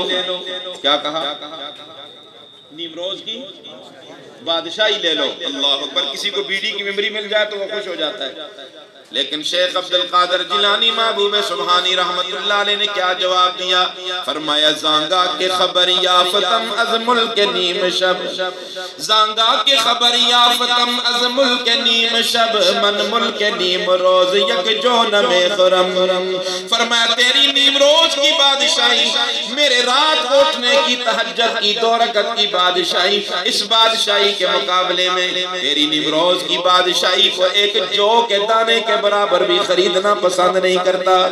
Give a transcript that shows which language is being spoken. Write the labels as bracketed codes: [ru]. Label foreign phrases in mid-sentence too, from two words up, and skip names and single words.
[ur] کیا کہا؟ نیمروز کی بادشاہی لے لو۔ اللہ اکبر، کسی کو بیڑی کی ممبری مل جائے تو وہ خوش ہو جاتا ہے، لیکن شیخ عبد القادر جیلانی محبوب سبحانی [ar] رحمت اللہ علیہ [ur] نے کیا جواب دیا؟ [fa] فرمایا زانگا کے خبر یافتم از ملک نیم شب، زانگا کے خبر یافتم از ملک نیم شب، من ملک نیم روز یک جونم خرم۔ [ur] فرمایا تیری نیم روز کی بادشاہی، میرے رات اٹھنے کی تہجد کی 2 رکعت کی بادشاہی، اس بادشاہی کے مقابلے میں تیری نیم روز کی بادشاہی کو ایک جو کے دانے کے برابر بھی خریدنا پسند نہیں کرتا۔